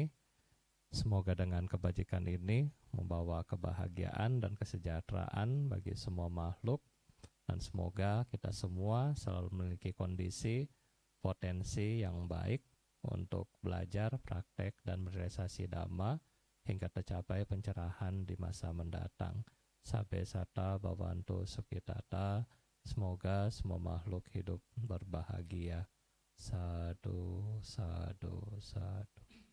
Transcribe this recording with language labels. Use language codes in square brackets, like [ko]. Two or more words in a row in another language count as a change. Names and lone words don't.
[id] Semoga dengan kebajikan ini membawa kebahagiaan dan kesejahteraan bagi semua makhluk. Dan semoga kita semua selalu memiliki kondisi, potensi yang baik untuk belajar, praktek, dan merealisasi Dhamma hingga tercapai pencerahan di masa mendatang. [pi] Sabbe sata bhavantu sukhitata. [id] Semoga semua makhluk hidup berbahagia. [pi] Sadu, sadu, sadu.